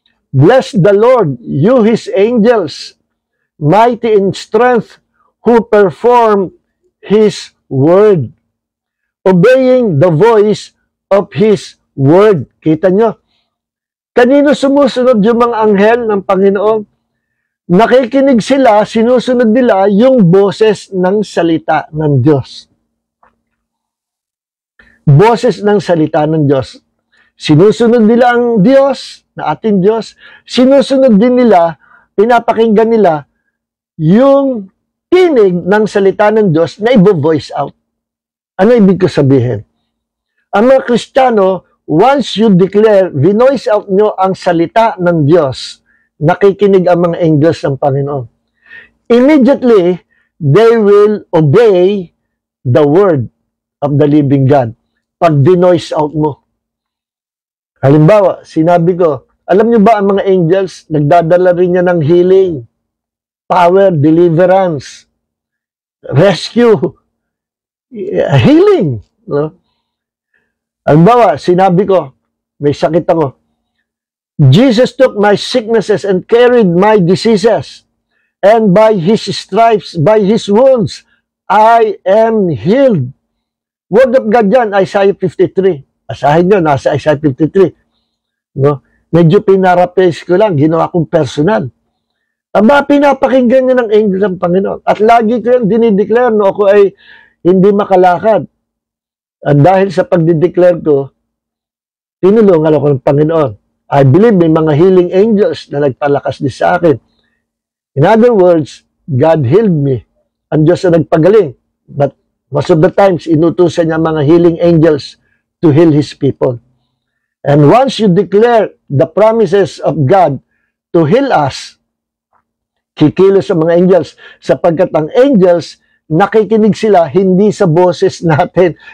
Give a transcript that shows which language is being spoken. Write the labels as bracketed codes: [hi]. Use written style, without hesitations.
[en] Bless the Lord, you His angels, mighty in strength, who perform His word, obeying the voice of His word. [tl] Kita nyo? Kanino sumusunod yung mga anghel ng Panginoon? Nakikinig sila, sinusunod nila yung boses ng salita ng Diyos. Boses ng salita ng Diyos. Sinusunod nila ang Diyos, na ating Diyos. Sinusunod din nila, pinapakinggan nila yung tinig ng salita ng Diyos na i-voice out. Ano ibig ko sabihin? Ang mga Kristiyano, [en] once you declare, [tl] vinoice out nyo ang salita ng Diyos, nakikinig ang mga angels ng Panginoon. [en] Immediately, they will obey the word of the living God. [tl] Pag dinoise out mo. Halimbawa, sinabi ko, alam niyo ba ang mga angels, nagdadala rin niya ng healing, power, deliverance, rescue, healing. No? Halimbawa, sinabi ko, may sakit ako. [en] Jesus took my sicknesses and carried my diseases. And by His stripes, by His wounds, I am healed. [tl] Word of God yan, Isaiah 53. Asahin nyo, nasa Isaiah 53. No? Medyo pinarapace ko lang, ginawa kong personal. Aba, pinapakinggan niya ng angel ng Panginoon. At lagi ko yan dinideclare, no, ako ay hindi makalakad. At dahil sa pagdideclare ko, tinulungan ako ng Panginoon. [en] I believe [tl] may mga healing angels na nagpalakas din sa akin. [en] In other words, God healed me. [tl] Ang Diyos na nagpagaling. [en] But most of the times, [tl] inutusan niya [en] mga healing angels to heal His people. And once you declare the promises of God to heal us, [tl] kikilos ang mga angels. Sapagkat ang angels, nakikinig sila hindi sa boses natin.